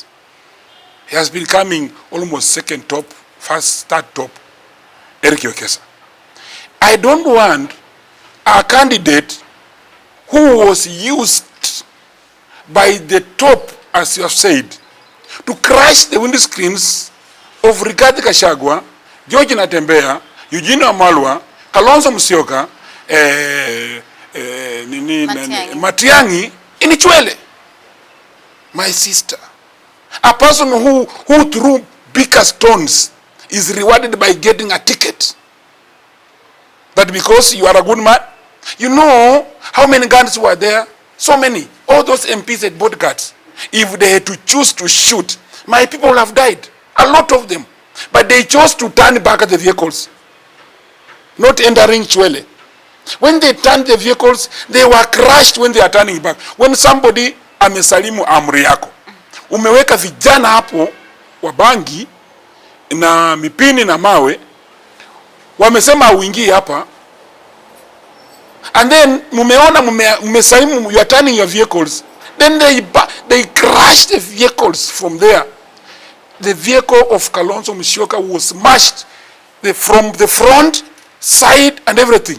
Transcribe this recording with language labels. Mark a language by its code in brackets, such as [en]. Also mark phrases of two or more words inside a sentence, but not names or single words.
[en] He has been coming almost second top, first, third top. Eric Wekesa. I don't want a candidate who was used by the top, as you have said, to crash the windscreens of Rigathi Gachagua, George Natembeya, Eugene Wamalwa, Kalonzo Musyoka, Matiang'i in Chwele. My sister. A person who threw bigger stones is rewarded by getting a ticket. But because you are a good man, you know how many guns were there? So many. All those MPs had bodyguards. If they had to choose to shoot, my people would have died. A lot of them. But they chose to turn back at the vehicles. Not entering Chwele. When they turned the vehicles, they were crushed when they are turning back. When somebody [sw] amesalimu amri yako, umeweka vijana hapo wabangi na mipini na mawe, wamesema uingie hapa, [en] and then [sw] mumeona mmesalimu, [en] you are turning your vehicles, then they crash the vehicles from there. The vehicle of Kalonzo Musyoka was smashed from the front, side, and everything.